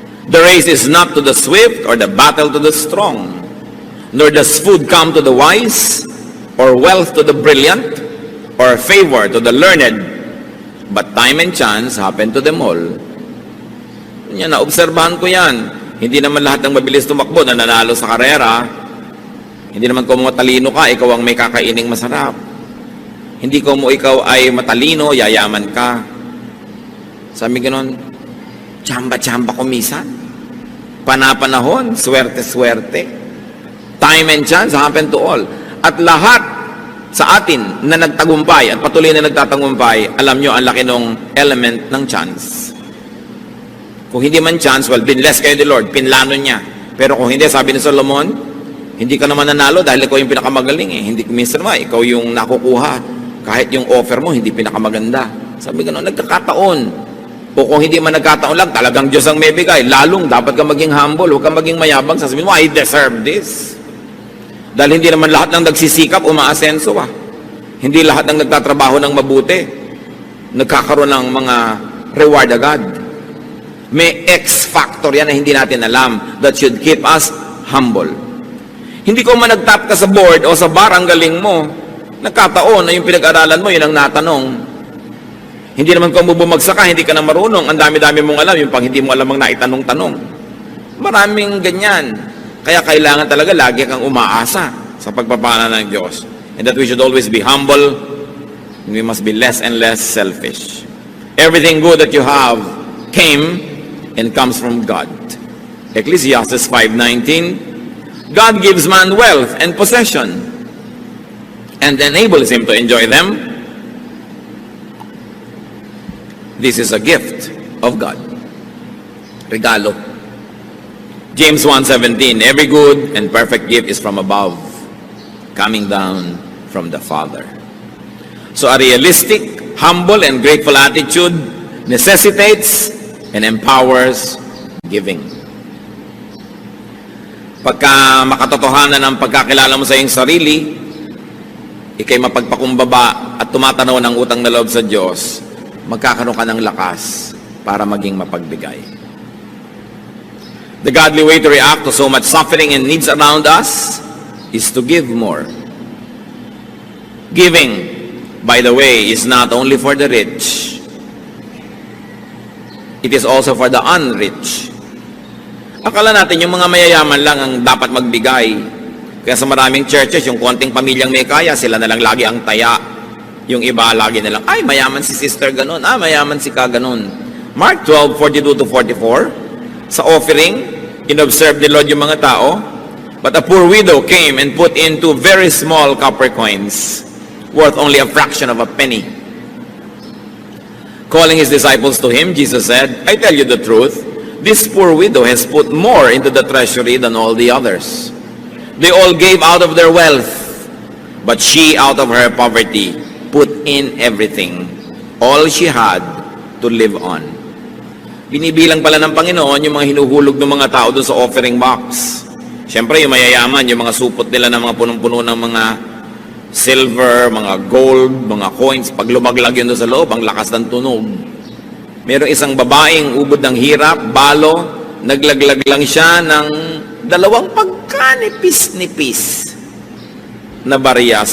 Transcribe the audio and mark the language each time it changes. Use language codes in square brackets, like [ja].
[en] The race is not to the swift or the battle to the strong, nor does food come to the wise, or wealth to the brilliant, or favor to the learned, but time and chance happen to them all. [tl] Yan, naobserbahan ko yan. Hindi naman lahat ng mabilis tumakbo na nanalo sa karera. Hindi naman kung matalino ka, ikaw ang may kakaining masarap. Hindi kung ikaw ay matalino, yayaman ka. Sabi ganon, tsamba-tsamba kumisa. Panapanahon, swerte-swerte. [en] Time and chance happen to all. [tl] At lahat sa atin na nagtagumpay at patuloy na nagtatagumpay, alam nyo, ang laki ng element ng chance. Kung hindi man chance, well, binless kayo ni Lord, pinlano niya. Pero kung hindi, sabi ni Solomon, hindi ka naman nanalo dahil ikaw yung pinakamagaling eh. Hindi, minsan naman, ikaw yung nakukuha. Kahit yung offer mo, hindi pinakamaganda. Sabi gano'n, nagkakataon. O kung hindi man nagkataon lang, talagang Diyos ang may bigay. Lalong, dapat ka maging humble, huwag ka maging mayabang. Sasabihin mo, I deserve this. Dahil hindi naman lahat ng nagsisikap, umaasenso ah. Hindi lahat ng nagtatrabaho ng mabuti, nagkakaroon ng mga reward agad. May X factor yan na hindi natin alam that should keep us humble. Hindi ko man nagtap ka sa board o sa bar, ang galing mo. Nagkataon na yung pinag-aralan mo, yun ang natanong. Hindi naman kung bumagsak ka, hindi ka na marunong. Ang dami-dami mong alam, yung pang hindi mo alam ang naitanong-tanong. Maraming ganyan. Kaya kailangan talaga lagi kang umaasa sa pagpapala ng Diyos. [en] And that we should always be humble, and we must be less and less selfish. Everything good that you have came and comes from God. Ecclesiastes 5:19, God gives man wealth and possession and enables him to enjoy them. This is a gift of God. Regalo. James 1:17, every good and perfect gift is from above, coming down from the Father. So a realistic, humble, and grateful attitude necessitates and empowers giving. [tl] Pagka makatotohanan ng pagkakilala mo sa iyong sarili, ikay mapagpakumbaba at tumatanaw ng utang na loob sa Diyos, magkakaroon ka ng lakas para maging mapagbigay. [en] The godly way to react to so much suffering and needs around us is to give more. Giving, by the way, is not only for the rich. It is also for the unrich. [tl] Akala natin yung mga mayayaman lang ang dapat magbigay. Kaya sa maraming churches, yung konting pamilyang may kaya, sila na lang lagi ang taya. Yung iba lagi na lang, ay, mayaman si sister ganun, mayaman si ka ganun. [en] Mark 12:42-44, [tl] sa offering, inobserve ni Lord yung mga tao, [en] but a poor widow came and put in 2 very small copper coins, worth only a fraction of a penny. Calling his disciples to him, Jesus said, I tell you the truth, this poor widow has put more into the treasury than all the others. They all gave out of their wealth, but she, out of her poverty, put in everything, all she had to live on. [tl] Binibilang pala ng Panginoon yung mga hinuhulog ng mga tao doon sa offering box. Siyempre, yung mayayaman, yung mga supot nila ng mga punong-puno ng mga silver, mga gold, mga coins, pag lumaglag yun doon sa loob, ang lakas ng tunog. Merong isang babaeng ubod ng hirap, balo, naglaglag lang siya ng 2 pagkanipis-nipis na barya.